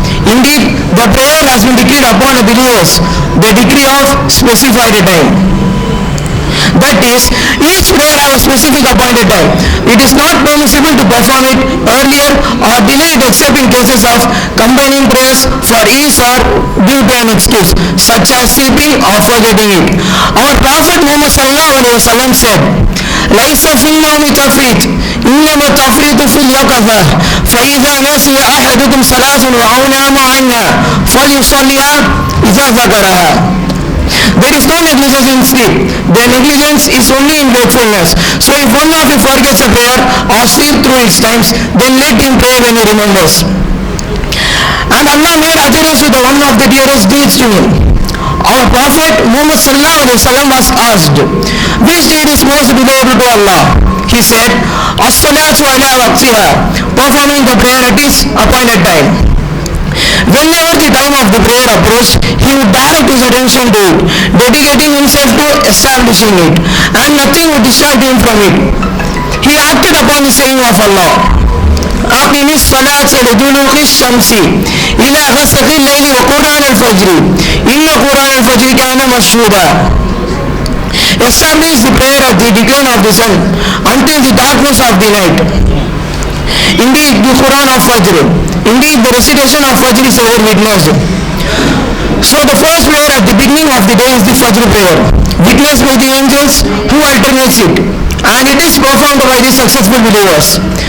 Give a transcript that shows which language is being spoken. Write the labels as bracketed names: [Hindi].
[English] Indeed, the prayer has been decreed upon the believers, the decree of specified time. That is, each prayer has a specific appointed time. It is not permissible to perform it earlier or delay it except in cases of combining prayers for ease or due to an excuse, such as sleeping or forgetting it. Our Prophet Muhammad sallallahu alaihi wasallam said, [Arabic] ليس في النوم تفريط إنما التفريط في اليقظة فإذا نسي أحدكم صلاة أو نام عنها فليصليها إذا ذكرها. [English] There is no negligence in sleep. The negligence is only in wakefulness. So if one of you forgets a prayer or sleep through its times, then let him pray when he remembers. And Allah made adherence with one of the dearest deeds to him. Our Prophet Muhammad sallallahu alaihi wasallam was asked, which deed is most beloved to Allah? He said, [Arabic] as-salatu ala waqtiha, [English] performing the prayer at its appointed time. Whenever the time of the prayer approached, he would direct his attention to it, dedicating himself to establishing it, and nothing would distract him from it. He acted upon the saying of Allah, [Arabic] أقم الصلاة لدلوك الشمس إلى غسق الليل وقرآن الفجر إن قرآن الفجر كان مشهودا. [English] established the prayer at the decline of the sun until the darkness of the night. Indeed, the Quran of Fajr. Indeed, the recitation of Fajr is ever witnessed. So the first prayer at the beginning of the day is the Fajr prayer, witnessed by the angels who alternates it, and it is performed by the successful believers.